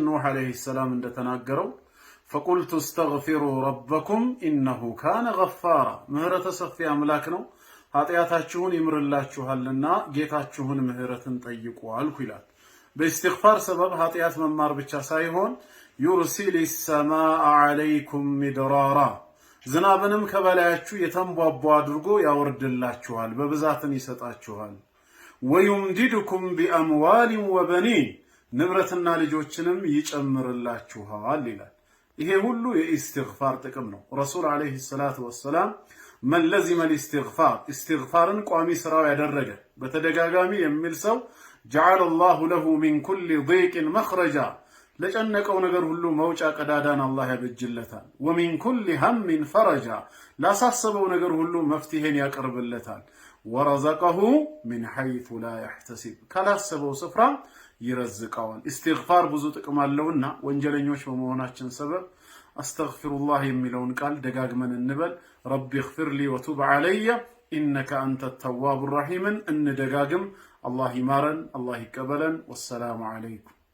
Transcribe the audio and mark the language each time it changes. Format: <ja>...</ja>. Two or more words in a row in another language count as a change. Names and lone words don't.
<am>ኑህ</am> <ar>عليه السلام</ar> <am>እንደተናገረው</am> <ar>فقلت استغفروا ربكم إنه كان غفارا</ar> <am>ምህረተ ሰፊ አምላክ ነው ኃጢያታችሁን ይምርላችኋልና ጌታችሁን ምህረትን ጠይቁ አልኩ ይላል። በኢስቲግፋር ሰበብ ኃጢያት መማር ብቻ ሳይሆን</am> <ar>يرسل السماء عليكم مدرارا</ar> <am>ዝናብንም ከበላያችሁ የተንቧቧ አድርጎ ያወርድላችኋል፣ በብዛትን ይሰጣችኋል።</am> <ar>ويمددكم بأموال وبنين</ar> <am>ንብረትና ልጆችንም ይጨምርላችኋል ይላል። ይሄ ሁሉ የኢስቲግፋር ጥቅም ነው። ረሱል</am> <ar>عليه الصلاة والسلام من لزم الاستغفار استغفارن</ar> <am>ቋሚ ስራው ያደረገ በተደጋጋሚ የሚል ሰው</am> <ar>جعل الله له من كل ضيق مخرجا</ar> <am>ለጨነቀው ነገር ሁሉ መውጫ ቀዳዳን አላህ ያበጅለታል።</am> <ar>ومن كل هم فرجا</ar> <am>ላሳሰበው ነገር ሁሉ መፍትሄን ያቀርብለታል።</am> <ar>ورزقه من حيث لا يحتسب</ar> <am>ካላሰበው ስፍራ ይረዝቀዋል። ኢስቲግፋር ብዙ ጥቅም አለውና ወንጀለኞች በመሆናችን ሰበብ አስተግፊሩላህ የሚለውን ቃል ደጋግመን እንበል።</am> <ar>رب اغفر لي وتب علي إنك أنت التواب الرحيم</ar> <am>እንደጋግም። አላህ ይማረን፣ አላህ ይቀበለን።</am> <ar>والسلام عليكم።</ar>